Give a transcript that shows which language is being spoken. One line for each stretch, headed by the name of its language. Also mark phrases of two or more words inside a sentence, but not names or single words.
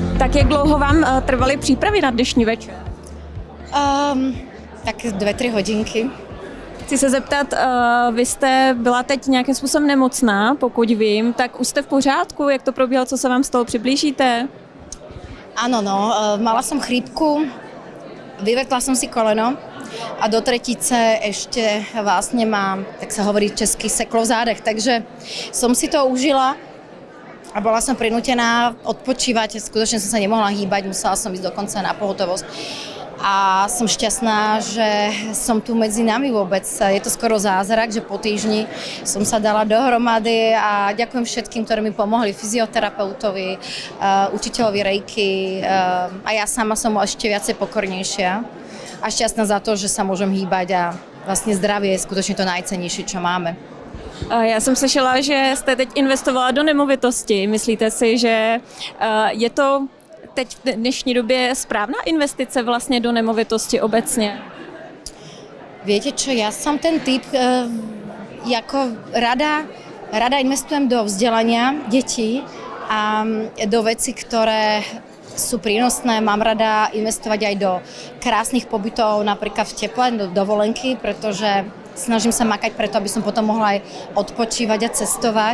Czech: Tak jak dlouho vám trvaly přípravy na dnešní večer? Tak 2-3 hodinky. Chci se zeptat, vy jste byla teď nějakým způsobem nemocná, pokud vím, tak už jste v pořádku? Jak to probíhalo, co se vám stalo? Přiblížíte?
Slovak: Áno, mala som chrípku, vyvrtla som si koleno a do tretice ešte vlastne mám, tak sa hovorí česky,
Czech: seklo v zádech,
Slovak: takže som si to užila a bola som prinútená odpočívať, skutočne som sa nemohla hýbať, musela som ísť dokonca na pohotovosť. A som šťastná, že som tu medzi nami vôbec. Je to skoro zázrak, že po týždni som sa dala dohromady a ďakujem všetkým, ktorí mi pomohli, fyzioterapeutovi, učiteľovi rejky a ja sama som ešte viacej pokornejšia a šťastná za to, že sa môžem hýbať a vlastne zdravie je skutočne to najcennejšie, čo máme.
Czech: Já jsem slyšela, že jste teď investovala do nemovitosti. Myslíte si, že je to teď v dnešní době správná investice vlastně do nemovitosti obecně?
Slovak: Viete čo, ja som ten typ, ako rada investujem do vzdelania detí a do vecí, ktoré sú prínosné. Mám rada investovať aj do krásnych pobytov, napríklad v teple, do dovolenky, pretože snažím sa makať preto, aby som potom mohla aj odpočívať a cestovať.